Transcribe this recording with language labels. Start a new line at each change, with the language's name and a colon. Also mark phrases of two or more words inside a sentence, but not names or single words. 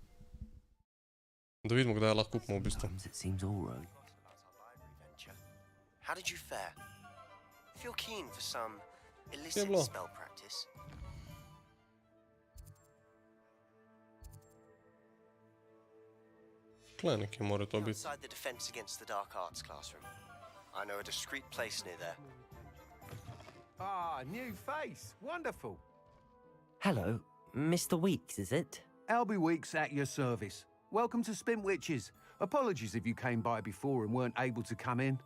Slovenian: Da vidimo, kdaj lahko kupimo v bistvu.
English: How did you fare? If you're keen for some illicit
Slovenian: bilo?
English: spell practice.
Slovenian: Tle nekje mora to biti.
English: Outside the defense against the dark arts classroom. I know a discreet place near there. Ah, new face. Wonderful. Hello, Mr. Weeks, is it? Albie Weeks at your service. Welcome to Spintwitches. Apologies if you came by before and weren't able to come in.